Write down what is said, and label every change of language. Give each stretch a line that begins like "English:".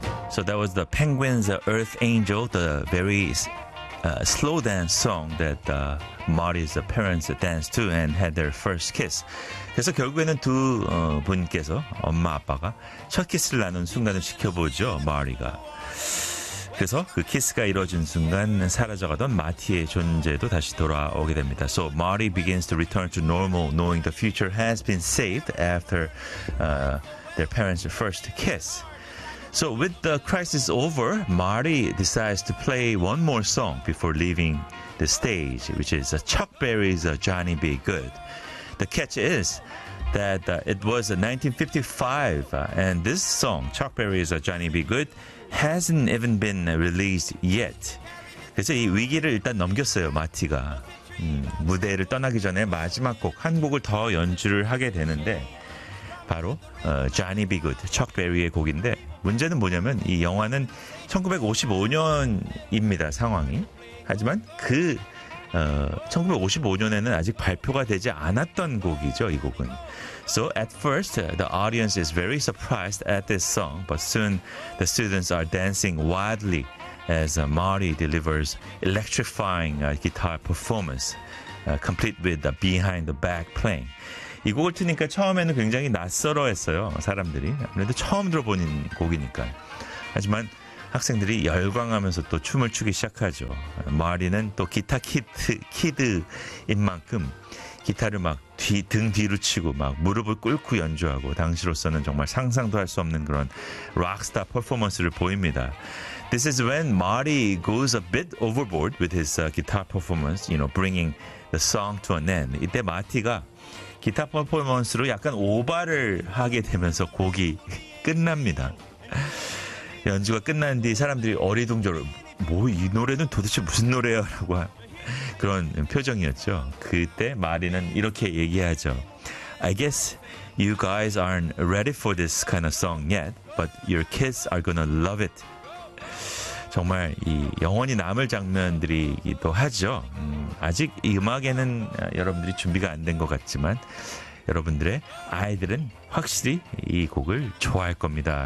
English: So that was the Penguins' Earth Angel, the very slow dance song that Marty's parents danced to and had their first kiss.
Korean: 그래서 결국에는 두 분께서 엄마 아빠가 첫 키스를 나눈 순간을 지켜보죠, Marty가. 그래서 그 키스가 이루어진 순간 사라져가던 마티의 존재도 다시 돌아오게 됩니다.
English: So Marty begins to return to normal, knowing the future has been saved after their parents' first kiss. So with the crisis over, Marty decides to play one more song before leaving the stage, which is Chuck Berry's Johnny B. Goode. The catch is that it was 1955, and this song, Chuck Berry's Johnny B. Goode, hasn't even been released yet.
Korean: 그래서 이 위기를 일단 넘겼어요, 마티가. 무대를 떠나기 전에 마지막 곡, 한 곡을 더 연주를 하게 되는데 바로 Johnny B. Goode, Chuck Berry의 곡인데 문제는 뭐냐면 이 영화는 1955년입니다, 상황이. 하지만 그 1955년에는 아직 발표가 되지 않았던 곡이죠, 이 곡은.
English: So at first, the audience is very surprised at this song, but soon the students are dancing wildly as Marty delivers electrifying guitar performance, complete with the behind-the-back playing.
Korean: 이 곡을 틀으니까 처음에는 굉장히 낯설어했어요, 사람들이. 아무래도 처음 들어본 곡이니까. 하지만 학생들이 열광하면서 또 춤을 추기 시작하죠. 마리는 또 기타 키드인 만큼 기타를 막 등 뒤로 치고 막 무릎을 꿇고 연주하고 당시로서는 정말 상상도 할 수 없는 그런 록스타 퍼포먼스를 보입니다.
English: This is when Marty goes a bit overboard with his guitar performance, you know, bringing the song to an end.
Korean: 이때 마티가 기타 퍼포먼스로 약간 오바를 하게 되면서 곡이 끝납니다. 연주가 끝난 뒤 사람들이 어리둥절을 뭐 이 노래는 도대체 무슨 노래야? 라고 그런 표정이었죠. 그때 마리는 이렇게 얘기하죠.
English: I guess you guys aren't ready for this kind of song yet, but your kids are gonna love it.
Korean: 정말 이 영원히 남을 장면들이기도 하죠. 아직 이 음악에는 여러분들이 준비가 안 된 것 같지만 여러분들의 아이들은 확실히 이 곡을 좋아할 겁니다.